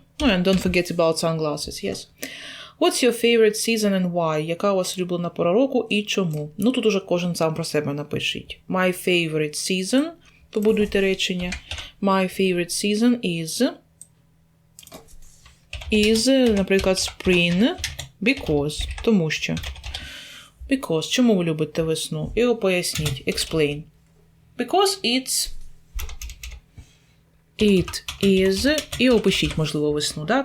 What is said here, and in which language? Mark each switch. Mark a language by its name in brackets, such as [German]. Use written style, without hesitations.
[English] Oh, and don't forget about sunglasses, yes. What's your favorite season and why? [Ukrainian] Яка у вас улюблена пора року і чому? Ну, тут уже кожен сам про себе напишіть. [English] My favorite season, [Ukrainian] побудуйте речення. [English] My favorite season is, наприклад, spring, because, тому що. [Ukrainian] Because, чому ви любите весну? І поясніть, explain. Because it is, і опишіть, можливо, весну, да?